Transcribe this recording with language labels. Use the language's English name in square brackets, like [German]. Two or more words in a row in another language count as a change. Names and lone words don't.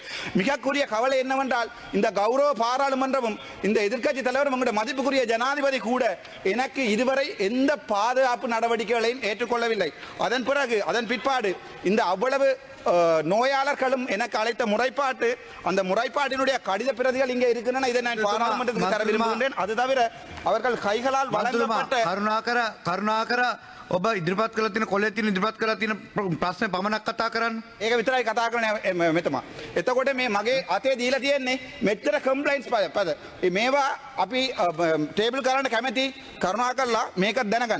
[Tamil] மிகக்குரிய கவலை என்னவென்றால், இந்த கௌரவ பாராளுமன்றமும் இந்த எதிர்க்கட்சி தலைவரும் உங்களுடைய மதிப்புக்குரிய ஜனாதிபதி கூட எனக்கு இதுவரை எந்த பாதுகாப்பு நடவடிக்கைகளையும் ஏற்றுக்கொள்ளவில்லை. அதன் பிறகு அதன் பிற்பாடு இந்த அவ்வளவு நோயாளர்களும் எனக்கு அழைத்த முறைப்பாட்டு அந்த முறைப்பாட்டினுடைய கடித பிரதிகள் இங்கே இருக்கின்றன. இதை நான் பாராளுமன்றத்துக்கு தர விரும்புகின்றேன். அது தவிர அவர்கள் கைகளால் வழங்கப்பட்ட [Sinhala] කරුණාකර ඔබ ඉදිරිපත් කළ තියෙන කොලේ තියෙන ඉදිරිපත් කළ තියෙන ප්‍රශ්න පමණක් කතා කරන්න. ඒක විතරයි කතා කරන්නේ මෙතම. එතකොට මේ මගේ අතේ දීලා තියෙන්නේ මෙච්චර කම්ප්ලයින්ට්ස් පද. මේවා අපි ටේබල් කරන්න කැමති කරුණාකරලා මේක දැනගන්න.